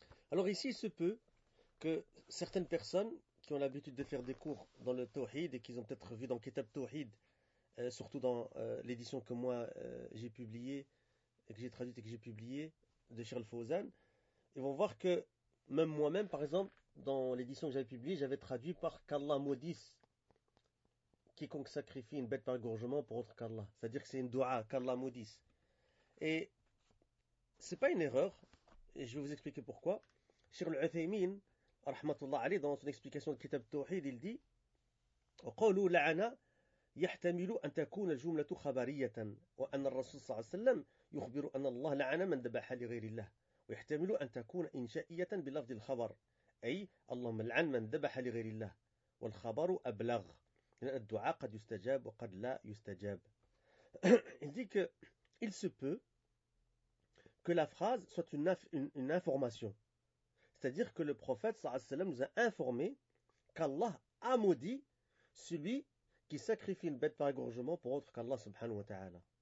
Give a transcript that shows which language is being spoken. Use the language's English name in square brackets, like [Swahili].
[French] Alors ici, il se peut que certaines personnes qui ont l'habitude de faire des cours dans le Tawhid et qui ont peut-être vu dans Kitab Tawhid, surtout dans l'édition que moi j'ai publiée et que j'ai traduite et que j'ai publiée de Charles Fawzan, ils vont voir que même moi-même, par exemple, dans l'édition que j'avais publiée, j'avais traduit par qu'Allah maudisse quiconque sacrifie une bête par égorgement pour autre qu'Allah. C'est-à-dire que c'est une dua, qu'Allah maudisse. Et c'est pas une erreur, et je vais vous expliquer pourquoi. Cheikh Al-Uthaymin, rahmatullah alayh, dans son explication de Kitab Tawhid, il dit: [Arabic] وقالوا لعنة يحتمل أن تكون الجملة خبرية وأن الرسول صلى الله عليه وسلم يخبر أن الله لعن من ذبح لغير الله، ويحتمل أن تكون إنشائية بلفظ الخبر أي اللهم لعن من ذبح لغير الله، والخبر أبلغ لأن الدعاء قد يستجاب وقد لا يستجاب. [French] Il dit que il se peut que la phrase soit une information. C'est-à-dire que le prophète sallallahu alayhi wa sallam nous a informé qu'Allah a maudit celui qui sacrifie une bête par égorgement pour autre qu'Allah subhanahu wa ta'ala.